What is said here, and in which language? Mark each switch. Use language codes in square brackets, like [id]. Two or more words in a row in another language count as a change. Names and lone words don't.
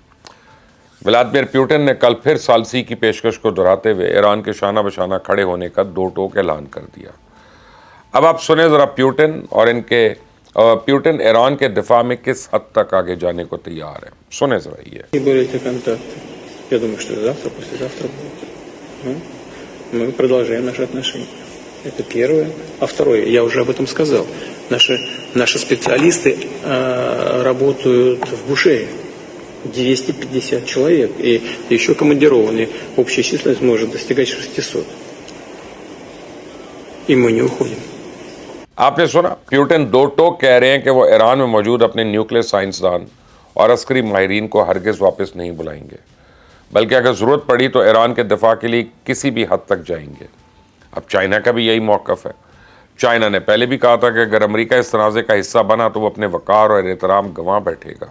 [ur] ولادیمیر پوٹن نے کل پھر ثالثی کی پیشکش کو دہراتے ہوئے ایران کے شانہ بشانہ کھڑے ہونے کا دو ٹوک اعلان کر دیا. اب آپ سنیں ذرا پوٹن ایران کے دفاع میں کس حد تک آگے جانے کو تیار ہے. سنیں ذرا یہ. [ru] Я думаю, что завтра, послезавтра будет. Мы продолжаем наши отношения. Это первое. А второе, я уже об этом сказал. Наши специалисты работают в Бушере. 250 человек. И еще командированные. Общая численность может достигать 600. И мы не уходим. [ur] آپ نے سنا، پوٹن دو ٹوک کہہ رہے ہیں کہ وہ ایران میں موجود اپنے نیوکلیئر سائنسدان اور عسکری ماہرین کو ہرگز واپس نہیں بلائیں گے، بلکہ اگر ضرورت پڑی تو ایران کے دفاع کے لیے کسی بھی حد تک جائیں گے. اب چائنا کا بھی یہی موقف ہے. چائنا نے پہلے بھی کہا تھا کہ اگر امریکہ اس تنازع کا حصہ بنا تو وہ اپنے وقار اور احترام گنوا بیٹھے گا.